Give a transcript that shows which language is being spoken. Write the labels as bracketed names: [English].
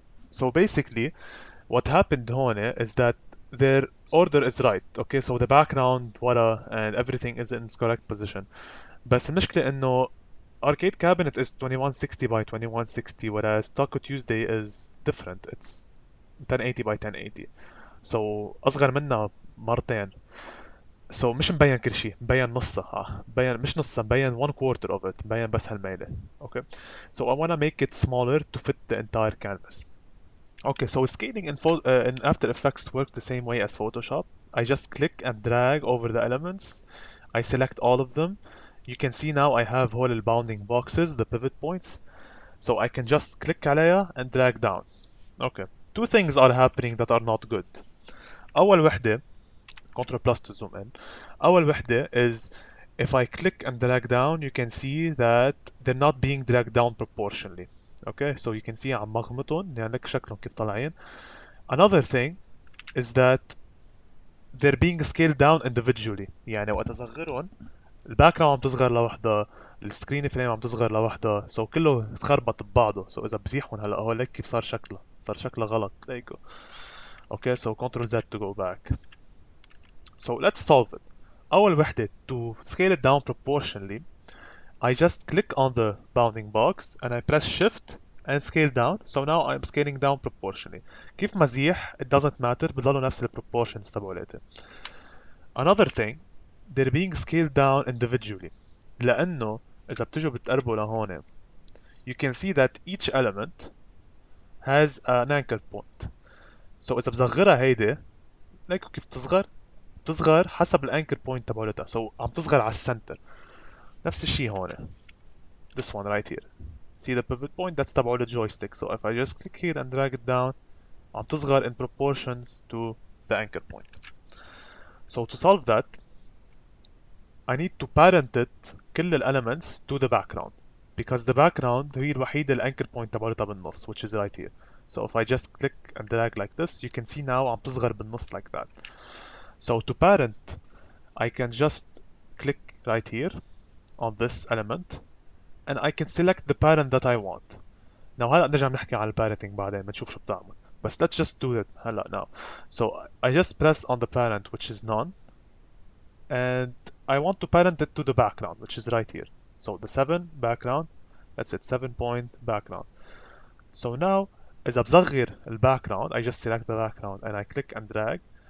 [English] So basically what happened [Arabic] هون [English] is that their order is right. Okay, so the background [Arabic] ورا [English] and everything is in its correct position. [Arabic] بس المشكلة إنه [English] arcade cabinet is 2160 by 2160 whereas Taco Tuesday is different. It's 1080 by 1080. [Arabic] So أصغر منها مرتين. So مش مبين كل شيء، مبين نصها، مبين مش نصها، مبين [English] one quarter of it، [Arabic] مبين بس هالميلة. [English] Okay. So I wanna make it smaller to fit the entire canvas. Okay, so scaling in After Effects works the same way as Photoshop. I just click and drag over the elements. I select all of them. You can see now I have all the bounding boxes, the pivot points. So I can just click [Arabic] عليها [English] and drag down. Okay. Two things are happening that are not good. [Arabic] أول وحدة, [English] Ctrl plus to zoom in. [Arabic] أول وحدة [English] is if I click and drag down, you can see that they're not being dragged down proportionally. Okay, so you can see [Arabic] عم مغمطهم يعني لك شكلهم كيف طالعين. [English] Another thing is that they're being scaled down individually. [Arabic] يعني وقت اصغرهم الباك عم تصغر لوحدها، السكرين فريم عم تصغر لوحدها، سو كله تخربط ببعضه. سو اذا بزيحهم هلا هو ليك كيف صار شكلها غلط. [English] There you go. Okay, so Ctrl Z to go back. So let's solve it. [Arabic] أول وحدة, [English] to scale it down proportionally, I just click on the bounding box and I press shift and scale down. So now I'm scaling down proportionally. [Arabic] كيف ما زيح [English] it doesn't matter, [Arabic] بضلوا نفس ال proportions تبعولاتي. [English] Another thing, they're being scaled down individually. [Arabic] لأنه إذا بتجوا بتقربوا لهون, [English] you can see that each element has an anchor point. [Arabic] So إذا بصغرها هيدي, ليكوا كيف بتصغر حسب الانكر بوينت تبعولتها. So عم تصغر على السنتر. نفس الشيء هون. [English] This one right here. See the pivot point? That's [Arabic] تبعول الجويستيك. [English] So if I just click here and drag it down, [Arabic] عم تصغر [English] in proportions to the anchor point. So to solve that, I need to parent it كل ال elements to the background because the background [Arabic] هي الوحيدة الانكر point تبعولتها بالنص, [English] which is right here. So if I just click and drag like this, you can see now [Arabic] عم تصغر بالنص [English] like that. So to parent, I can just click right here on this element and I can select the parent that I want. [Arabic] Now هلا نرجع نحكي عن البارنتنج بعدين بنشوف شو بتعمل. [English] بس let's just do it [Arabic] هلا [English] now. So I just press on the parent which is none and I want to parent it to the background which is right here. So the 7 background, that's it, 7 point background. So now [Arabic] إذا بصغر [English] ال background, I just select the background and I click and drag.